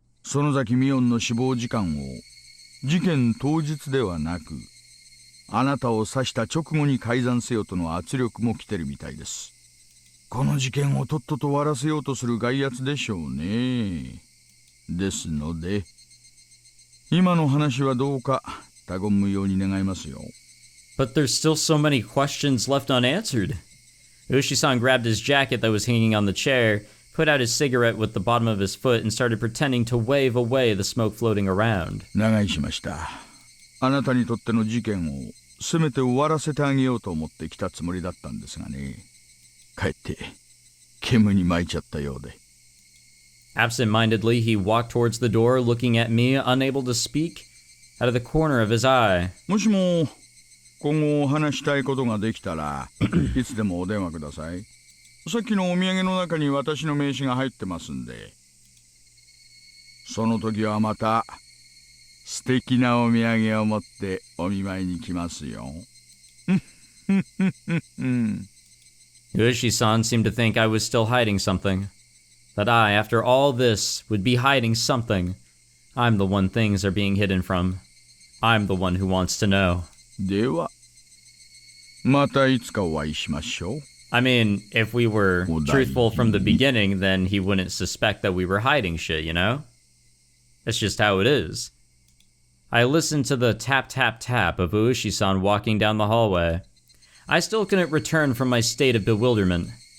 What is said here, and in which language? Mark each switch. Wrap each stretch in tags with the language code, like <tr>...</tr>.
<ja>園崎美音の死亡時間を事件当日ではなく、あなたを刺した直後に改ざんせよとの圧力も来てるみたいです。この事件をとっとと終わらせようとする外圧でしょうね。ですので、今の話はどうか他言無用に願いますよ。</ja> <en>But there's still so many questions left unanswered. Oishi-san grabbed his jacket that was hanging on the chair, put out his cigarette with the bottom of his foot, and started pretending to wave away the smoke floating around.</en> <ja>長居しました。あなたにとっての事件をせめて終わらせてあげようと思って来たつもりだったんですがね。かえって煙に巻いちゃったようで。</ja> <en>Absent-mindedly, he walked towards the door, looking at me, unable to speak, out of the corner of his eye.</en> <ja>もしも今後話したいことができたらいつでもお電話ください。さっきのお土産の中に私の名刺が入ってますんで、その時はまた素敵なお土産を持ってお見舞いに来ますよ。</ja> <en>Yoshi-san seemed to think I was still hiding something. That I, after all this, would be hiding something. I'm the one things are being hidden from. I'm the one who wants to know.</en> <ja>では、またいつかお会いしましょう。</ja> <en>I mean, if we were truthful from the beginning, then he wouldn't suspect that we were hiding shit, you know? That's just how it is. I listened to the tap-tap-tap of Ueshi-san walking down the hallway. I still couldn't return from my state of bewilderment.</en>